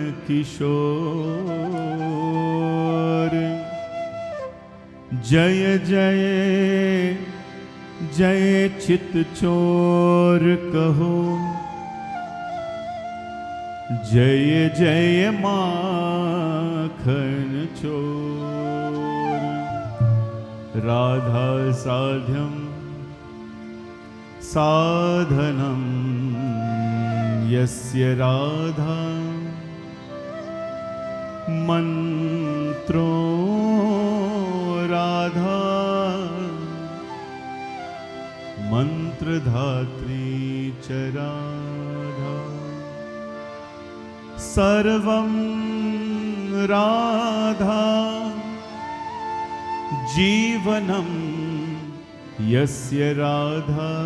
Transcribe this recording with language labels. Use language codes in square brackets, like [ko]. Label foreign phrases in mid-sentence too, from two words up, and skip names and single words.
[hi] किशोर जय जय जय चित चोर कहो जय जय माखन चोर [sa] राधा साध्यम साधनम यस्य राधा मंत्रो राधा मंत्रधात्री च राधा सर्वं राधा जीवनं यस्य राधा